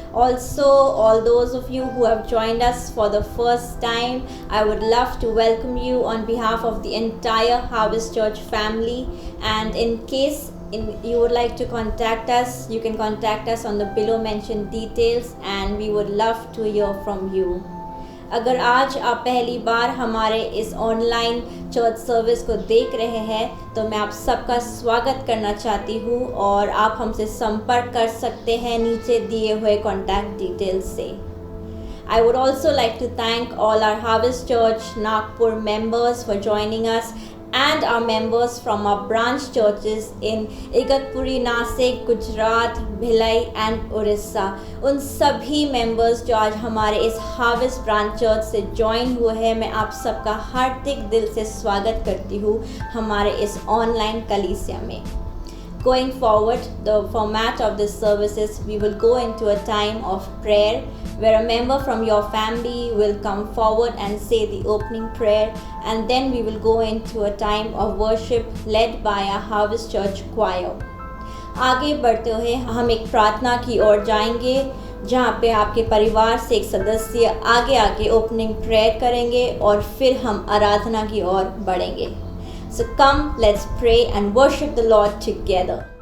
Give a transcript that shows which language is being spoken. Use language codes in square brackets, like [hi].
[en] Also, all those of you who have joined us for the first time, I would love to welcome you on behalf of the entire Harvest Church family. And in case you would like to contact us, you can contact us on the below mentioned details and we would love to hear from you. [hi] अगर आज आप पहली बार हमारे इस online church service को देख रहे हैं तो मैं आप सबका स्वागत करना चाहती हूँ और आप हमसे संपर्क कर सकते हैं नीचे दिए हुए कॉन्टैक्ट डिटेल्स से. [en] I would also like to thank all our Harvest Church Nagpur members for joining us and our members from our branch churches in Igatpuri, Nasik, Gujarat, Bhilai and Orissa. [hi] उन सभी members जो आज हमारे इस Harvest Branch Church से join हुए हैं, मैं आप सबका हार्दिक दिल से स्वागत करती हूँ हमारे इस online कलीसिया में. [en] Going forward, the format of this service is we will go into a time of prayer where a member from your family will come forward and say the opening prayer, and then we will go into a time of worship led by our Harvest Church choir. [hi] आगे बढ़ते हुए हम एक प्रार्थना की ओर जाएंगे जहाँ पे आपके परिवार से एक सदस्य आगे ओपनिंग प्रेयर करेंगे और फिर हम आराधना की ओर बढ़ेंगे. [en] So come, let's pray and worship the Lord together.